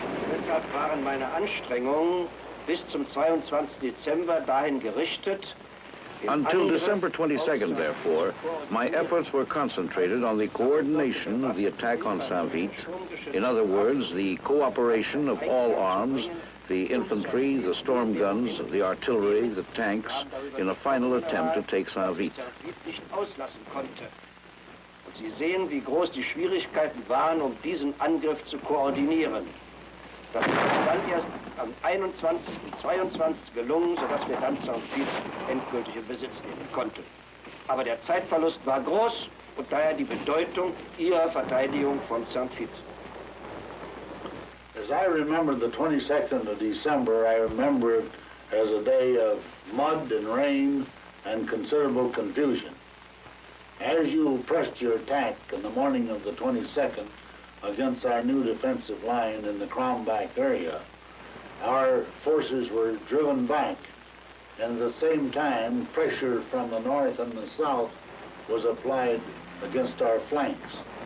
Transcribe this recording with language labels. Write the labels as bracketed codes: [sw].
[de] Deshalb waren meine Anstrengungen bis zum 22. Dezember dahin gerichtet. [en] Until December 22nd, therefore, my efforts were concentrated on the coordination of the attack on Sanvith. In other words, the cooperation of all arms, the infantry, the storm guns, the artillery, the tanks, in a final attempt to take Sanvith. [de] Und Sie sehen, wie groß die Schwierigkeiten waren, diesen Angriff zu koordinieren. Das ist dann erst am 21. 22. gelungen, sodass wir dann Sanvith endgültig in Besitz nehmen konnten. Aber der Zeitverlust war groß und daher die Bedeutung Ihrer Verteidigung von Sanvith. [en] As I remember the 22nd of December, I remember it as a day of mud and rain and considerable confusion. As you pressed your attack in the morning of the 22nd against our new defensive line in the Krombach area, our forces were driven back, and at the same time, pressure from the north and the south was applied against our flanks.